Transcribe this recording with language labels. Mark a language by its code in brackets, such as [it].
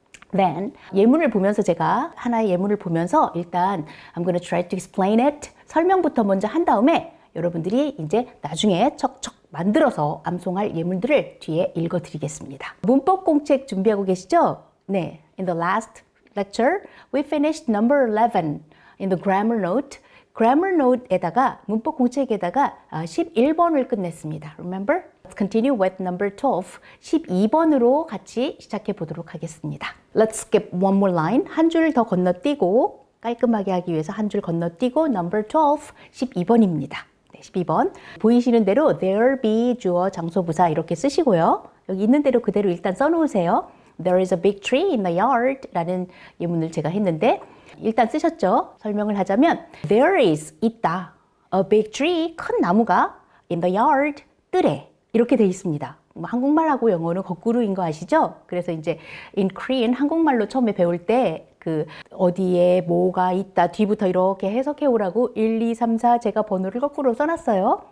[en] Then [ko] 예문을 보면서 제가 하나의 예문을 보면서 일단 [en] I'm going to try to explain it [ko] 설명부터 먼저 한 다음에 여러분들이 이제 나중에 척척 만들어서 암송할 예문들을 뒤에 읽어드리겠습니다. 문법 공책 준비하고 계시죠? 네. [en] In the last lecture, we finished number 11 in the grammar note. [ko] grammar note에다가 문법 공책에다가 11번을 끝냈습니다. [en] Remember? Let's continue with number 12. [ko] 12번으로 같이 시작해 보도록 하겠습니다. [en] Let's skip one more line. [ko] 한 줄 더 건너뛰고 깔끔하게 하기 위해서 한 줄 건너뛰고 number 12, 12번입니다. 네, 12번. 보이시는 대로 there, be, 주어, 장소, 부사 이렇게 쓰시고요. 여기 있는 대로 그대로 일단 써놓으세요. [en] There is a big tree in the yard [ko] 라는 예문을 제가 했는데 일단 쓰셨죠? 설명을 하자면 There is, 있다. A big tree, 큰 나무가 in the yard, 뜰에 이렇게 돼 있습니다. 한국말하고 영어는 거꾸로인 거 아시죠? 그래서 이제 [en] in Korean [ko] 한국말로 처음에 배울 때 그 어디에 뭐가 있다 뒤부터 이렇게 해석해 오라고 1, 2, 3, 4 제가 번호를 거꾸로 써놨어요.